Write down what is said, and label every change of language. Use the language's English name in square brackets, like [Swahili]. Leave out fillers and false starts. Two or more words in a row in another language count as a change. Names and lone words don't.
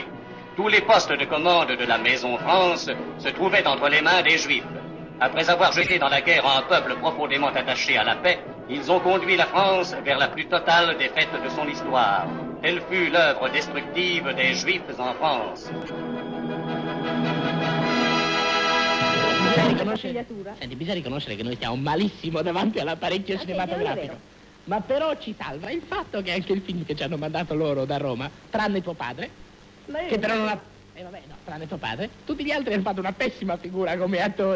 [French] Tous les postes de commande de la Maison France se trouvaient entre les mains des Juifs. Après avoir jeté dans la guerre un peuple profondément attaché à la paix, ils ont conduit la France vers la plus totale défaite de son histoire. Telle fut l'œuvre destructive des Juifs en France. [Italian] Senti, bisogna riconoscere che noi stiamo malissimo davanti all'apparecchio cinematografico. Ma però ci salva il fatto che anche il film che ci hanno mandato loro da Roma, tranne tuo padre, che però non ha... vabbè, no, tranne tuo padre, tutti gli altri hanno fatto una pessima figura come attori.